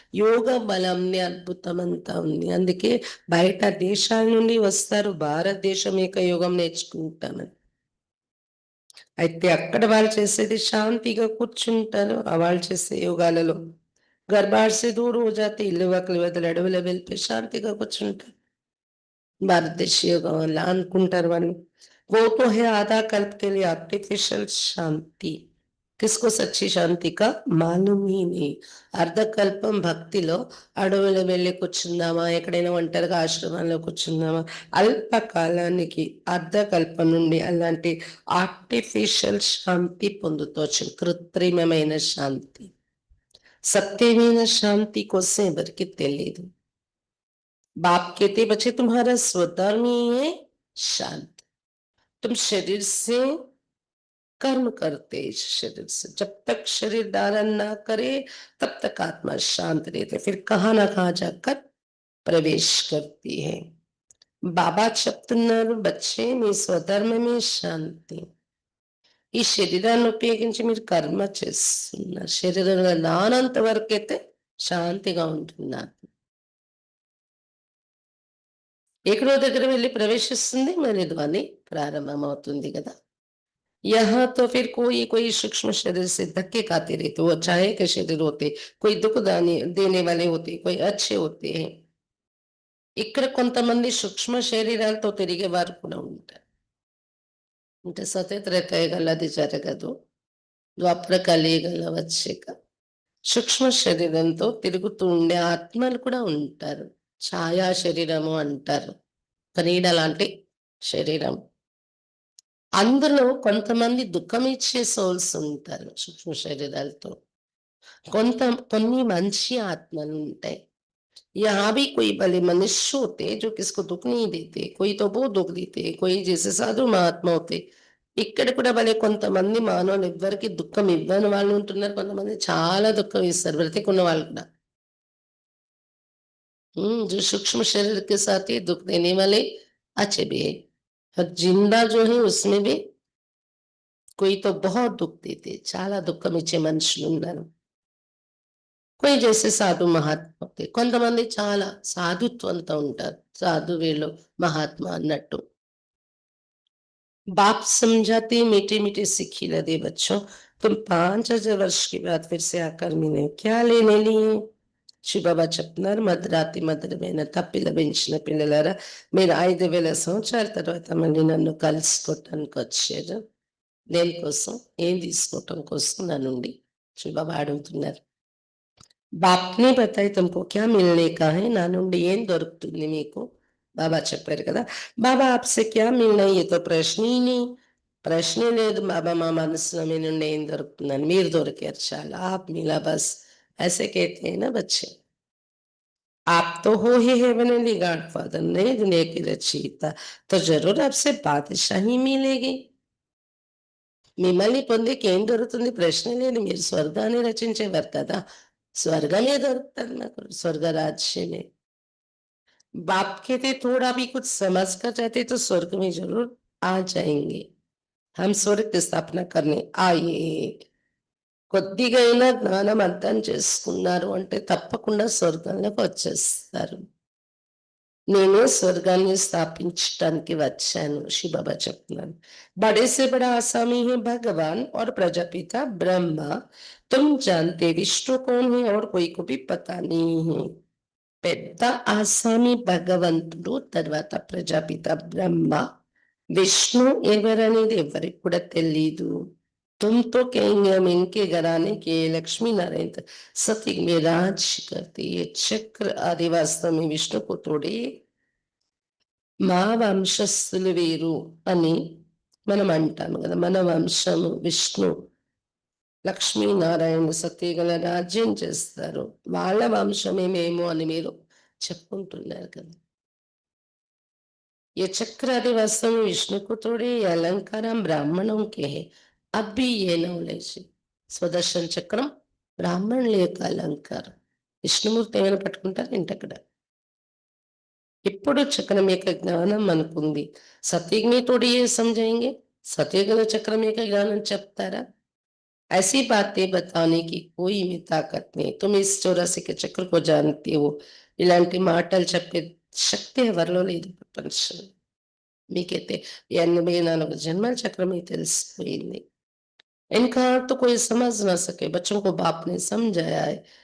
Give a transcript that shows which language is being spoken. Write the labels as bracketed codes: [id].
[te] యోగ బలంని అద్భుతమంతా ఉంది, అందుకే బయట దేశాల నుండి వస్తారు భారతదేశం యొక్క యోగం నేర్చుకుంటామని. అయితే అక్కడ వాళ్ళు చేసేది శాంతిగా కూర్చుంటారు, వాళ్ళు చేసే యోగాలలో గర్భాష దూర [hi] हो जाते, [te] ఇల్లు వాకిలి వదిలి అడవిలో వెళ్ళిపోయి శాంతిగా కూర్చుంటారు. భారతదేశ యోగం అలా అనుకుంటారు వాళ్ళు. [hi] वो तो है आधा कल्प के लिए आर्टिफिशियल शांति, किसको सच्ची शांति का मालूम ही नहीं. [te] అర్ధకల్పం భక్తిలో అడవులు వెళ్ళి కూర్చుందామా, ఎక్కడైనా ఒంటరిగా ఆశ్రమంలో కూర్చుందామా, అల్పకాలానికి అర్ధకల్పం నుండి అలాంటి ఆర్టిఫిషియల్ శాంతి పొందుతోచ్చు, కృత్రిమమైన శాంతి. సత్యమైన శాంతి కోసం ఎవరికి తెలియదు. [hi] बाप कहते बच्चे तुम्हारा स्वधर्म ही है शांत, तुम शरीर से कर्म करते, इस शरीर से जब तक शरीर धारण ना करे तब तक आत्मा शांत रहते, फिर कहाँ ना कहाँ जाकर प्रवेश करती है. [te] బాబా చెప్తున్నారు, బచ్చే మీ స్వధర్మమే శాంతి. ఈ శరీరాన్ని ఉపయోగించి మీరు కర్మ చేస్తున్నారు, శరీరంలో నానంత వరకైతే శాంతిగా ఉంటున్నారు. ఎక్కడో దగ్గర వెళ్లి ప్రవేశిస్తుంది, మరి ధ్వని ప్రారంభమవుతుంది కదా! [hi] यहाँ तो फिर कोई कोई सूक्ष्म शरीर से धक्के खाते रहते, वो छाया के शरीर होते, कोई दुख दाने देने वाले होते, कोई अच्छे होते हैं. [te] ఇక్కడ కొంతమంది సూక్ష్మ శరీరాలతో తిరిగేవారు కూడా ఉంటారు. అంటే సతేత్రేతయుగాల్లో అది జరగదు. ద్వాపర కలియుగంలో వచ్చాక సూక్ష్మ శరీరంతో తిరుగుతూ ఉండే ఆత్మలు కూడా ఉంటారు. ఛాయా శరీరము అంటారు. క్రీడ లాంటి శరీరం. అందులో కొంతమంది దుఃఖమిచ్చే సోల్స్ ఉంటారు సూక్ష్మ శరీరాలతో. కొన్ని మంచి ఆత్మలుంటాయి. [hi] यहाँ भी कोई भले मनुष्य होते जो किसको दुःख नहीं देते, कोई तो बहुत दुःख देते, कोई जैसे साधु महात्मा होते. [te] ఇక్కడ కూడా భలే కొంతమంది మానవులు ఎవ్వరికి దుఃఖం ఇవ్వని వాళ్ళు ఉంటున్నారు. కొంతమంది చాలా దుఃఖం ఇస్తారు బ్రతికున్న వాళ్ళు కూడా. [hi] जो सूक्ष्म शरीर के साथ ही दुख देने वाले अच्छे भी है, और जिंदा जो है उसमें भी कोई तो बहुत दुख देते, [te] చాలా దుఃఖం ఇచ్చే మనుషులు ఉన్నారు. [hi] कोई जैसे साधु महात्मा होते, [te] కొంతమంది చాలా సాధుత్వంతో ఉంటారు. సాధు వీళ్ళు మహాత్మా అన్నట్టు. [hi] बाप समझाते मीठे मीठे सिखिला दे बच्चों, तुम 5000 वर्ष के बाद फिर से आकर मिले, क्या लेने लिए. [te] శివబాబా చెప్తున్నారు, మధ్యరాత్రి మధురమైన తప్పిల పెంచిన పిల్లలారా, మీరు 5000 సంవత్సరాల తర్వాత మళ్ళీ నన్ను కలుసుకోవటానికి వచ్చారు. దేనికోసం, ఏం తీసుకోవటం కోసం నా నుండి శివబాబా అడుగుతున్నారు. [hi] బాప్ నే బతాయి తుమ్కో క్యా మిల్నే కా హై, [te] నా నుండి ఏం దొరుకుతుంది మీకు. బాబా చెప్పారు కదా, బాబా [hi] ఆప్సే క్యా మిల్నా, [te] ఏ తో ప్రశ్నే ప్రశ్నే లేదు బాబా, మా మనసులో మీ నుండి ఏం దొరుకుతుందని, మీరు దొరికారు చాలు. [hi] ఆప్ మిలా బస్ ऐसे कहते हैं ना बच्चे. आप तो हो ही हेवनली गॉडफादर, नई दुनिया की रचयिता, तो जरूर आपसे बादशाही मिलेगी. [te] మిమ్మల్ని పొందేకి ఏం దొరుకుతుంది, ప్రశ్న లేదు. మీరు స్వర్గాన్ని రచించేవారు కదా, స్వర్గమే దొరుకుతుంది నాకు, స్వర్గ రాజ్యమే. [hi] बाप कहते थोड़ा भी कुछ समझ कर जाते तो स्वर्ग में जरूर आ जाएंगे. हम स्वर्ग की स्थापना करने आए. [te] కొద్దిగా అయినా జ్ఞానం అర్థం చేసుకున్నారు అంటే తప్పకుండా స్వర్గంలోకి వచ్చేస్తారు. నేను స్వర్గాన్ని స్థాపించడానికి వచ్చాను, శివబాబా చెప్తున్నాను. [hi] बड़े से बड़ा आसामी है भगवान और प्रजापिता ब्रह्मा, तुम जानते विष्णु कौन है और कोई को भी पता नहीं है. [te] పెద్ద ఆసామి భగవంతుడు, తర్వాత ప్రజాపిత బ్రహ్మ, విష్ణు ఎవరనేది ఎవరికి కూడా తెలీదు. [hi] तुम तो कहेंगे हम इनके घराने के लक्ष्मी नारायण सती में राज करते, ये चक्र आदि वास्तव में विष्णु को तोड़े [te] మా వంశస్థులు వీరు అని మనం అంటాము కదా. మన వంశము విష్ణు లక్ష్మీనారాయణ సత్యగల రాజ్యం చేస్తారు, వాళ్ళ వంశమే మేము అని మీరు చెప్పుకుంటున్నారు కదా. [hi] ये चक्र आदि वास्तव में विष्णु को तोड़े, ये अलंकार हम ब्राह्मणों के हैं. अब भी ये नॉलेज, [te] స్వదర్శన చక్రం బ్రాహ్మణుల యొక్క అలంకారం. విష్ణుమూర్తి ఏమైనా పట్టుకుంటారు ఏంటక్కడ. ఇప్పుడు చక్రం యొక్క జ్ఞానం మనకుంది. సత్యజ్ఞ తోడి ఏ समझाएंगे, సత్యగల చక్రం యొక్క జ్ఞానం చెప్తారా. [hi] ऐसी बातें बताने की कोई में ताकत नहीं, तुम इस 84 के चक्र को जानते हो, [te] ఇలాంటి మాటలు చెప్పే శక్తి ఎవరిలో లేదు ప్రపంచం. మీకైతే 84 జన్మల చక్రమే తెలిసిపోయింది. [hi] इनका तो कोई समझ ना सके, बच्चों को बाप ने समझाया है.